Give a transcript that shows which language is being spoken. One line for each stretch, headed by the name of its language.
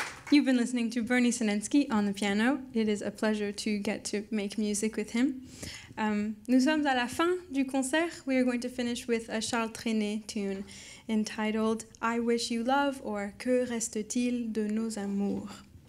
English: You've been listening to Bernie Sinensky on the piano. It is a pleasure to get to make music with him.
French: Nous sommes à la fin du concert.
English: We are going to finish with a Charles Trenet tune entitled I Wish You Love, or Que reste-t-il de nos amours?